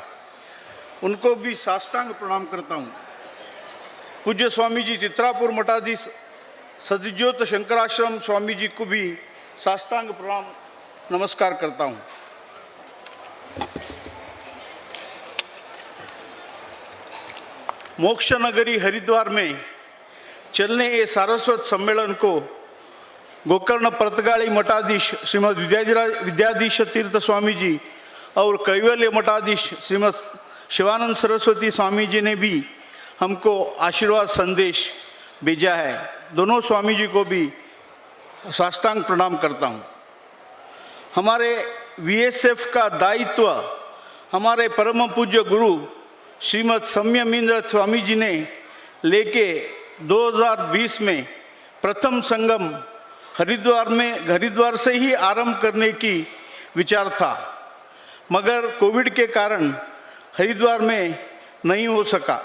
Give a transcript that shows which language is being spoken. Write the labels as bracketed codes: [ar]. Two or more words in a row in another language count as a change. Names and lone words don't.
[hi] उनको भी साष्टांग प्रणाम करता हूँ। पूज्य स्वामी जी चित्रापुर मठाधीश सद्योत शंकराश्रम स्वामी जी को भी साष्टांग प्रणाम नमस्कार करता हूँ। मोक्ष नगरी हरिद्वार में चलने ये सारस्वत सम्मेलन को गोकर्ण परतगाड़ी मठाधीश श्रीमद विद्याधीश तीर्थ स्वामी जी और कैवल्य मठाधीश श्रीमद शिवानंद सरस्वती स्वामी जी ने भी हमको आशीर्वाद संदेश भेजा है। दोनों स्वामी जी को भी साष्टांग प्रणाम करता हूँ। हमारे VSF का दायित्व हमारे परम पूज्य गुरु श्रीमद संयमींद्र स्वामी जी ने लेके 2020 में प्रथम संगम हरिद्वार से ही आरंभ करने की विचार था, मगर कोविड के कारण हरिद्वार में नहीं हो सका।